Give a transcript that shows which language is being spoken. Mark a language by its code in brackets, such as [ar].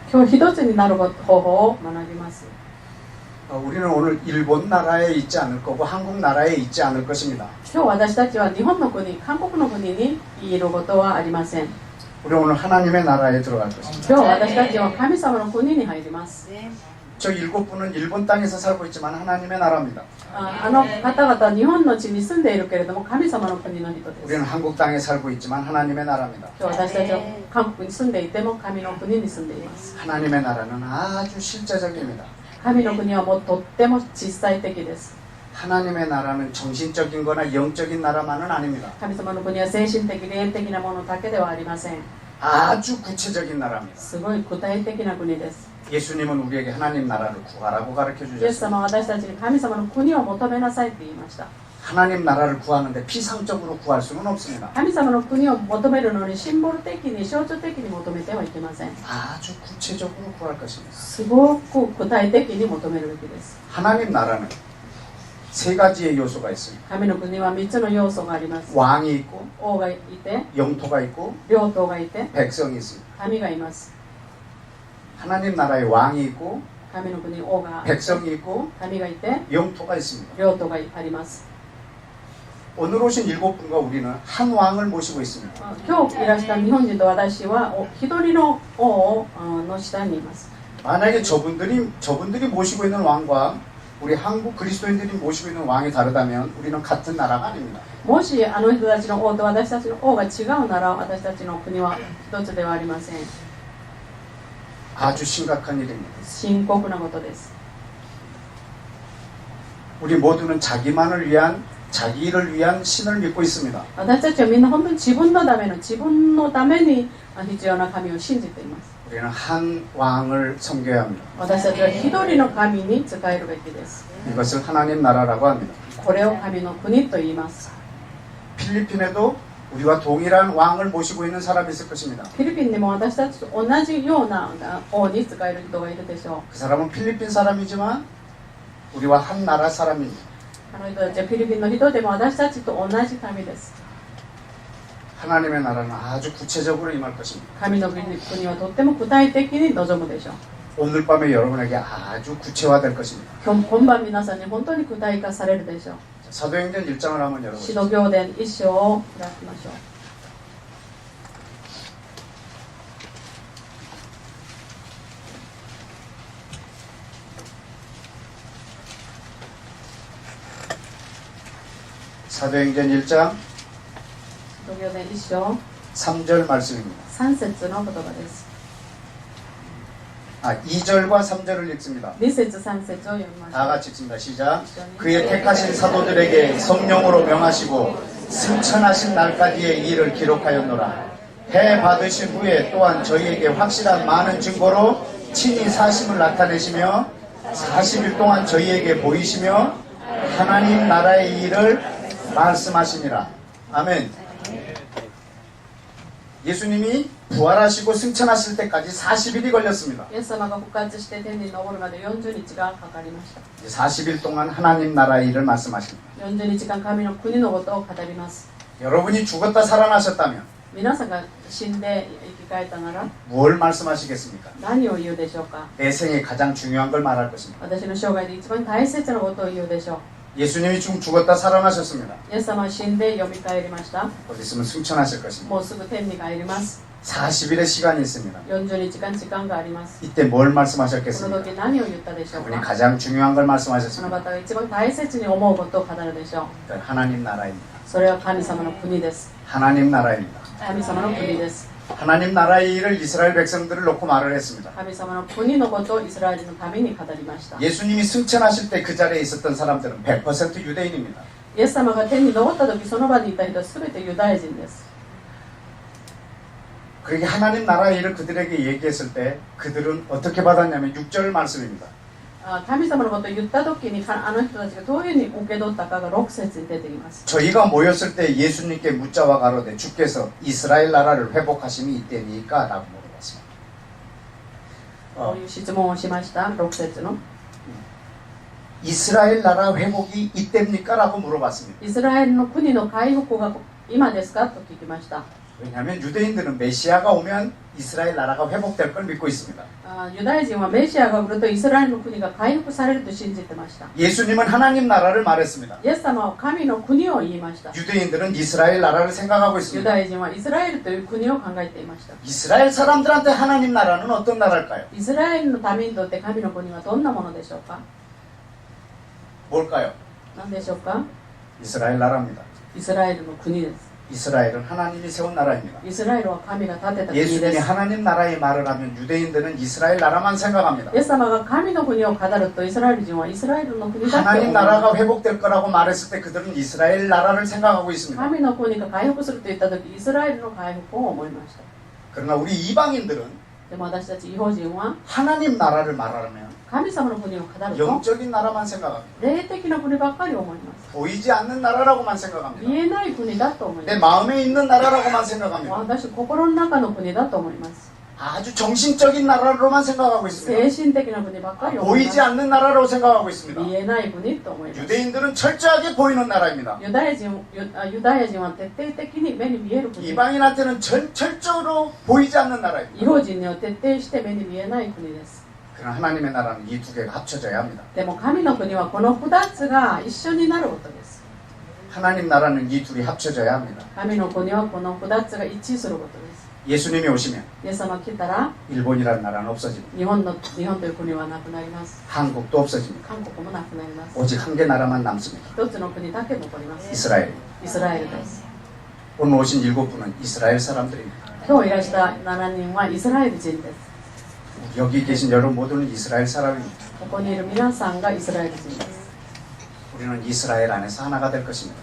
[ja] 今日一つになる方法を学びます。 [ko] 우리는 오늘 일본 나라에 있지 않을 거고 한국 나라에 있지 않을 것입니다. [ja] 今日私たちは日本の国、韓国の国にいることはありません。 [ko] 우리 오늘 하나님의 나라에 들어갈 것입니다. [ja] 今日私たちは神様の国に入ります。 [ko] 저 7분은 일본 땅에서 살고 있지만 하나님의 나라입니다. [ja] あの方々は日本の地に住んでいるけれども神様の国の人です。 [ko] 우리는 한국 땅에 살고 있지만 하나님의 나라입니다. [ja] 今日私たちは韓国に住んでいても神の国に住んでいます。 [ko] 하나님의 나라는 아주 실제적입니다. [ja] 神の国はもうとっても実際的です。 [ko] 하나님의 나라는 정신적인 거나 영적인 나라만은 아닙니다. [ja] 神様の国は精神的、霊的なものだけではありません。 [ko] 아주 구체적인 나라입니다. [ja] すごい具体的な国です。 [ko] 예수님은 우리에게 하나님 나라를 구하라고 가르쳐 [ja] イエス [ko] 주셨습니다. [ja] 様は私たちに神様の国を求めなさいって言いました。 [ko] 하나님 나라를 구하는데 피상적으로 구할 수는 없습니다. [ja] 神様の国を求めるのにシンボル的に象徴的に求めてはいけません。 [ko] 아주 구체적으로 구할 것입니다. [ja] すごく具体的に求めるべきです。 [ko] 하나님 나라는 세 가지의 요소가 있습니다. [ja] 神の国は3つの要素があります。 [ko] 왕이 있고 [ja] 王がいて、 [ko] 영토가 있고 [ja] 領頭がいて、 [ko] 백성이 있습니다. [ja] 神がいます。 [ko] 하나님 나라에 왕이 있고 [ja] 神の国、王が、 [ko] 백성이 있고 [ja] 神がいて、 [ko] 영토가 있습니다. [ja] 領頭があります。 [ko] 오늘 오신 7분과 우리는 한 왕을 모시고 있습니다. [ja] 今日いらした日本人と私は一人の王の下にいます。 [ko] 만약에 저분들이 모시고 있는 왕과 우리 한국 그리스도인들이 모시고 있는 왕이 다르다면 우리는 같은 나라가 아닙니다. [ja] もしあの人たちの王と私たちの王が違うなら私たちの国は一つではありません。 [ko] 아주 심각한 일입니다. [ja] 深刻なことです。 [ko] 우리 모두는 자기만을 위한 자기 일을 위한 신을 믿고 있습니다. [ja] 私たちはみんな本当に自分のための自分のために必要な神を信じています。 [ko] 우리는 한 왕을 섬겨야 합니다. [ja] 私たちは一人の神に仕えるべきです。 [ko] 이것을 하나님 나라라고 합니다. [ja] これを神の国と言います。 [ko] 필리핀에도 우리와 동일한 왕을 모시고 있는 사람이 있을 것입니다. [ja] フィリピンにも私たちと同じような王に仕える人がいるでしょう。 [ko] 그 사람은 필리핀 사람이지만 우리와 한 나라 사람입니다. [ja] あの人たちはフィリピンの人でも私たちと同じ神です。 [ko] 하나님의 나라는 아주 구체적으로 임할 것입니다. [ja] 神の国はとっても具体的に望むでしょう。 [ko] 오늘 밤에 여러분에게 아주 구체화될 것입니다. [ja] 今晩皆さんに本当に具体化されるでしょう。 [ko] 사도행전 1장을 한번 [ja] 使 [ko] 열어보시죠. [ja] 徒行伝1章を開きましょう。 [ko] 사도행전 1장 [ja] 使徒行伝1章 [ko] 3절 말씀입니다. [ja] 3節の言葉です。 [ko] 2절과 3절을 읽습니다. [ja] 2節3節を読みましょ [ko] 다 [ja] う。 [ko] 같이 읽습니다. 시작. 그의 택하신 사도들에게 성령으로 명하시고 승천하신 날까지의 일을 기록하였노라. 해 받으신 후에 또한 저희에게 확실한 많은 증거로 친히 사심을 나타내시며 40일 동안 저희에게 보이시며 하나님 나라의 일을 말씀하시니라. 아멘. 예수님이 부활하시고 승천하실 때까지 40일이 걸렸습니다. [ja] イエス様が復活して天に昇るまで40日がかかりました。 [ko] 40일 동안 하나님 나라의 일을 말씀하십니다. [ja] 40日間神の国のことを語ります。 [ko] 여러분이 죽었다 살아나셨다면 [ja] 皆さんが死んで生き返ったなら [ko] 뭘 말씀하시겠습니까? [ja] 何を言うでしょうか。 [ko] 내 생에 가장 중요한 걸 말할 것입니다. [ja] 私の生涯で一番大切なことを言うでしょう。 [ko] 예수님이 죽었다 살아나셨습니다. [ja] イエス様は死んで蘇りました。 [ko] 곧 있으면 승천하실 것입니다. [ja] もうすぐ天に帰ります。 [ko] 40일의 시간이 있습니다. [ja] 40日間時間があります。 [ko] 이때 뭘 [ja] その [ko] 말씀하셨겠습니까? [ja] 時何を言ったでしょう [ko] 그분이 [ja] か。 [ko] 가장 중요한 걸 [ja] その [ko] 말씀하셨습니다. [ja] 方が一番大切に思うことを語るでしょう。 [ko] 그러니까 하나님 나라입니다. [ja] それは神様の国です。 [ko] 하나님 나라입니다. [ja] 神様の国です。 [ko] 하나님 나라의 일을 이스라엘 백성들을 놓고 말을 했습니다. [ja] 神様の国のことをイスラエルのために語りました。 [ko] 예수님이 승천하실 때 그 자리에 있었던 사람들은 100% 유대인입니다. [ja] イエス様が天に昇った時その場にいた人は全てユダヤ人です。 [ko] 그렇게 하나님 나라의 일을 그들에게 얘기했을 때 그들은 어떻게 받았냐면 6절 말씀입니다. [ja] 神様のことを言った時にあの人たちがどういうふうに受け取ったかが6節に出ています。 [ko] 저희가 모였을 때 예수님께 묻자와 가로되 주께서 이스라엘 나라를 회복하심이 이때니까? 라고 물어봤습니다. [ja] こういう質問をしました。 6節の [ko] 이스라엘 나라 회복이 이때입니까? 라고 물어봤습니다. [ja] イスラエルの国の回復が今ですかと聞きました。 [ko] 왜냐하면 유대인들은 메시아가 오면 이스라엘 나라가 회복될 걸 믿고 있습니다. [ja] ユダヤ人はメシアが来るとイスラエルの国が回復されると信じてました。 [ko] 예수님은 하나님 나라를 말했습니다. [ja] イエス様は神の国を言いました。 [ko] 유대인들은 이스라엘 나라를 생각하고 [ja] ユ [ko] 있습니다. [ja] ダヤ人はイスラエルという国を考えていました。 [ko] 이스라엘 사람들한테 하나님 나라는 어떤 나라일까요? [ja] イスラエルの民にとって神の国はどんなものでしょうか？ [ko] 뭘까요? [ja] 何でしょうか？ [ko] 이스라엘 나라입니다. [ja] イスラエルの国です。 [ko] 이스라엘은 하나님이 세운 나라입니다. [ja] イスラエルは神が建てた国 [ko] 예수님이 [ja] です。 [ko] 하나님 나라의 말을 하면 유대인들은 이스라엘 나라만 생각합니다. [ja] イエス様が神の国を語るとイスラエル人はイスラエルの国だって思 [ko] 하나님 [ja] います。 [ko] 나라가 회복될 거라고 말했을 때 그들은 이스라엘 나라를 생각하고 있습니다. [ja] 神の国が回復すると言った時イスラエルの回復を思いました。 [ko] 그러나 우리 이방인들은 [ja] でも私たち異邦人は [ko] 하나님 나라를 말하면 [ja] 神様の国を語ると [ko] 영적인 나라만 생각합니다. [ja] 霊的な国ばっかり思います。 [ko] 보이지 않는 나라라고만 생각합니다. [ja] 見えない国だと思いま [ko] 내 [ja] す。 [ko] 마음에 있는 나라라고만 생각합니다. [ja] 私心の中の国だと思います。 [ko] 아주 정신적인 나라로만 생각하고 [ja] 精 [ko] 있습니다. [ja] 神的な国ばっかり思いま [ko] 보이지 [ja] す。 [ko] 않는 나라로 생각하고 있습니다. [ja] 見えない国と思います。 [ko] 유대인들은 철저하게 보이는 나라입니다. [ja] ユダヤ人は徹底的に目に見える国。 [ko] 이방인한테는 철저로 보이지 않는 나라입니다. [ja] 異邦人には徹底して目に見えない国です。 [ko] 그러나 하나님의 나라는 이 두 개가 합쳐져야 합니다. [ja] でも神の国はこの2つが一緒になることです。 [ko] 하나님 나라는 이 둘이 합쳐져야 합니다. [ja] 神の国はこの2つが一致することです。 [ko] 예수님이 오시면 [ja] イエス様が来たら [ko] 일본이라는 나라는 없어집니다. [ja] 日本という国はなくなります。 [ko] 한국도 없어집니다. [ja] 韓国もなくなります。 [ko] 오직 한 개 나라만 남습니다. [ja] 一つの国だけ残ります。 [ko] 이스라엘. [ja] イスラエルです。 [ko] 오늘 오신 7분은 이스라엘 사람들입니다. [ja] 今日いらした7人はイスラエル人です。 [ko] 여기 계신 여러분 모두는 이스라엘 사람입니다. [ja] ここにいる皆さんがイスラエル人です。 [ko] 우리는 이스라엘 안에서 하나가 될 것입니다.